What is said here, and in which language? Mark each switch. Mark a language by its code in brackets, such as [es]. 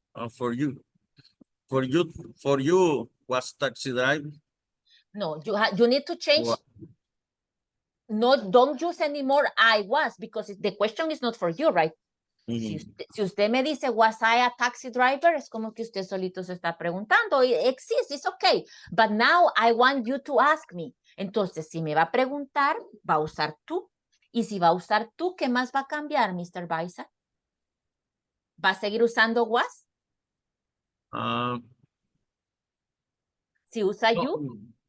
[en] For you. For you was taxi driver. No, you need to change. What? No, don't use anymore I was because the question is not for you, right? [es] Si usted me dice, [en] was I a taxi driver? [es] Es como que usted solito se está preguntando. [en] It exists, it's okay. But now I want you to ask me. [es] Entonces, si me va a preguntar, va a usar tú. Y si va a usar tú, ¿qué más va a cambiar, Mr. Baisa? ¿Va a seguir usando was? Si usa you.